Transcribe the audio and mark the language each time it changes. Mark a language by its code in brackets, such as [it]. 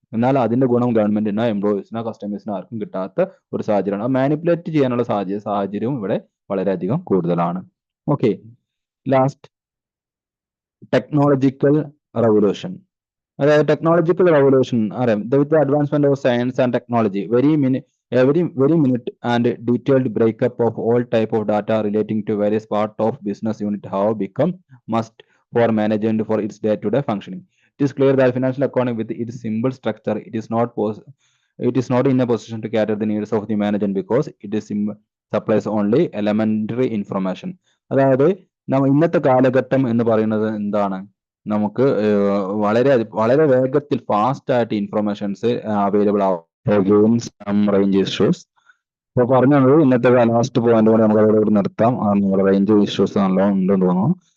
[ml] എന്നാൽ അതിന്റെ ഗുണം ഗവൺമെന്റിനോ എംപ്ലോയീസിനോ കസ്റ്റമേഴ്സിനോ ആർക്കും കിട്ടാത്ത ഒരു സാഹചര്യമാണ്. മാനിപ്പുലേറ്റ് ചെയ്യാനുള്ള സാഹചര്യവും ഇവിടെ വളരെയധികം കൂടുതലാണ്. Okay, last technological revolution. അതായത് ടെക്നോളജിക്കൽ റവല്യൂഷൻ അറിയാം. [en] With the advancement of science and technology very minute and detailed breakup of all type of data relating to various part of business unit have become must for management for its day-to-day functioning. It is clear that financial accounting with its simple structure, it is not in a position to cater the needs of the management because it is supplies only elementary information. [ml] അതായത് ഇന്നത്തെ കാലഘട്ടം എന്ന് പറയുന്നത് എന്താണ്? നമുക്ക് വളരെ വേഗത്തിൽ fast ആയിട്ട് ഇൻഫർമേഷൻസ് അവൈലബിൾ ആവും സം റേഞ്ച് ഇഷ്യൂസ്. അപ്പൊ പറഞ്ഞത് ഇന്നത്തെ ലാസ്റ്റ് പോയിന്റ് കൂടെ നമുക്ക് അതോടെ നിർത്താം. നമ്മുടെ റേഞ്ച് ഇഷ്യൂസ് നല്ലോണം ഉണ്ടെന്ന് തോന്നുന്നു.